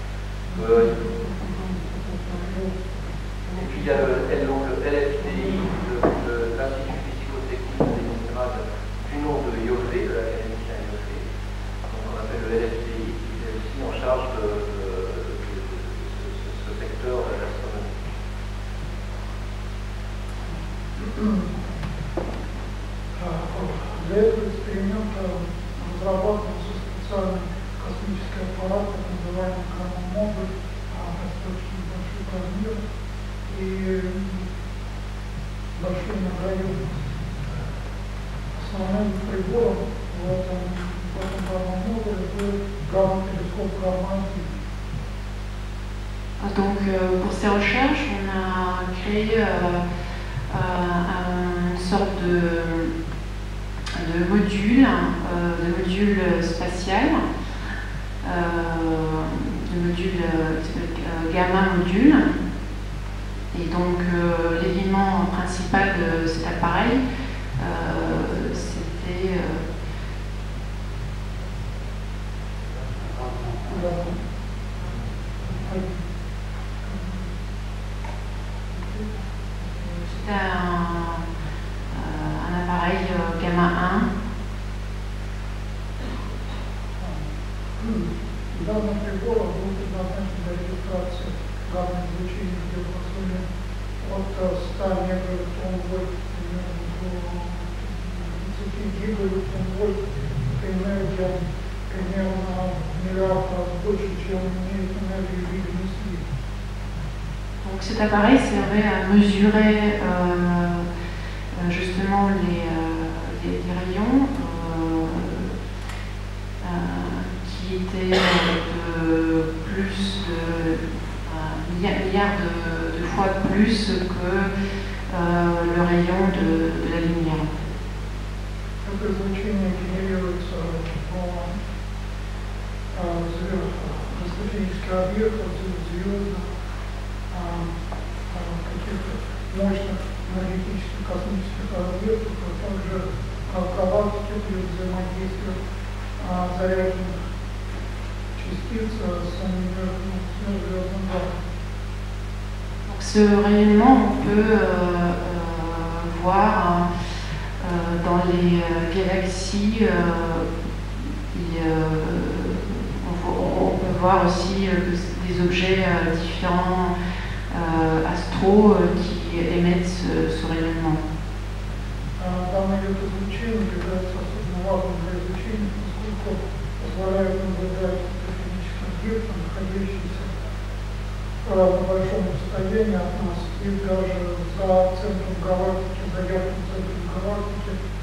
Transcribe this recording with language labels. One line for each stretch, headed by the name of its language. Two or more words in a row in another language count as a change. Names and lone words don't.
French: Et puis il y a le LFTI, l'Institut physico-technique du nom de Ioffe, de l'académicien Ioffe. Donc on appelle le LFTI, qui est aussi en charge de ce secteur de l'astronomie.
Russian: Для этого эксперимента разрабатывался специальный космический аппарат, так называемый модуль, достаточно больших размеров. И и большой многоюдность. Основным прибором в этом данном модуле был гамма-телескоп гамма-1.
French: Donc pour ces recherches, on a créé une sorte de module spatial, de module gamma module. Et donc l'élément principal de cet appareil, c'était un appareil gamma 1.
Russian: Данный прибор был предназначен для регистрации гамма-излучения в диапазоне от 100 мегаэлектрон-вольт до 30 гигаэлектрон-вольт. Это энергия примерно в миллиард раз больше, чем имеет энергию видимый свет.
French: Donc cet appareil servait à mesurer justement les rayons qui étaient de plus de milliards de fois plus que le rayon de la lumière.
Russian: Это излучение генерируется в космических объектах, звездах, каких-то мощных энергетических космических объектов, а также галактики при взаимодействии заряженных частиц с межзвездным газом.
French: Ce rayonnement, on peut voir dans les galaxies, on peut voir aussi des objets différents astraux qui émettent ce rayonnement.
Russian: Данный вид излучения является особенно важным для изучения, поскольку позволяет наблюдать космическим объектам, находящимся на большом расстоянии от нас, и даже за центром галактики, за ярким центром галактики.